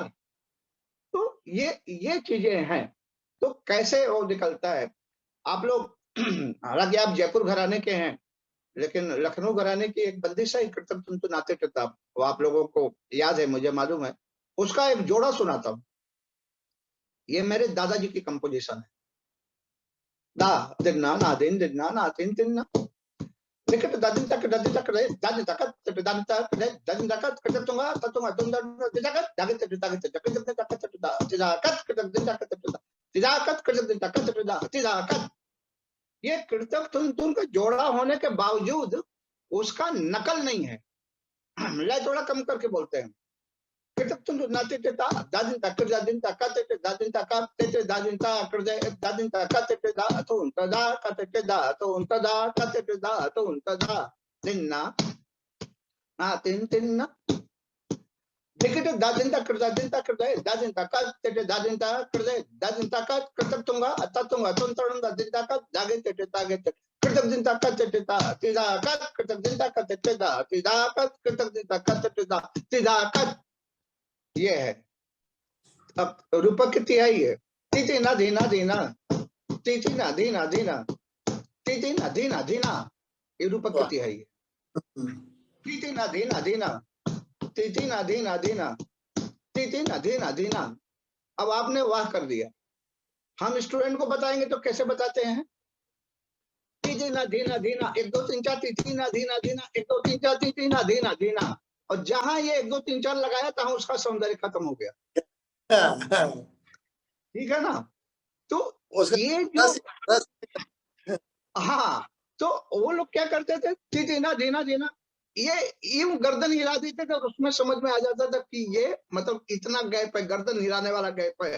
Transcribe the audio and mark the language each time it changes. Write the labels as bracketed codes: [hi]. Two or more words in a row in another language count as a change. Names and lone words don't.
[hi] तो ये चीजें हैं, तो कैसे वो निकलता है। आप लोग हालांकि आप जयपुर घराने के हैं, लेकिन लखनऊ घराने की एक बंदिश है कृतक तुम नाते किताब, वो आप लोगों को याद है, मुझे मालूम है। उसका एक जोड़ा सुनाता हूँ, ये मेरे दादाजी की कंपोजिशन है। दा दिन्ना ना दिन दिन्ना ना तीन तिन्ना लिखित दादिन तक दादिन तक रे दादिन तक दादिन तक रे दादिन तक कट तुंगा ततुंगा तुम दादिन तक दागित तक तक दिन तक तक तिजाकत कट दिन तक तक तिजाकत कट दिन तक तक तिजाकत। ये कृतक तुम का जोड़ा होने के बावजूद उसका नकल नहीं है, लय थोड़ा कम करके बोलते हैं। कृतक तुम नाते ता दादिन तक दादिन तक ते दादिन तक ते दादिन तक कर दे दादिन तक ते दा तो उनका दा ते दा तो उनका दा ते दा तो उनका दा दिन्ना ना तीन तिन्ना लिखित दादिन तक कर दे दादिन तक ते दादिन तक कर दे दादिन तक कृतक तुंगा अत्ता तुंगा तुम तरण दादिन तक जागे ते तागे ते कृतक दिन तक ते ता तिदा कत कृतक दिन तक ते दा तिदा कत कृतक दिन तक ते दा तिदा कत। ये है। अब रूपक की तिहाई है, तीती ना धीना धीना तीती ना धीना धीना तीती ना धीना धीना, ये रूपक की तिहाई है। तीती ना धीना धीना तीती ना धीना धीना तीती ना धीना धीना। अब आपने वाह कर दिया, हम स्टूडेंट को बताएंगे तो कैसे बताते हैं। तीती ना धीना धीना 1 2 3 4 तीती ना धीना धीना 1 2 3 4 तीती ना धीना धीना, और जहां ये 1 2 3 4 लगाया तहां उसका सौंदर्य खत्म हो गया। ठीक है ना। तो ये जो हाँ, तो वो लोग क्या करते थे, जीना जीना जीना, ये यूं गर्दन हिला देते थे, उसमें समझ में आ जाता था कि ये मतलब इतना गैप है, गर्दन हिलाने वाला गैप है।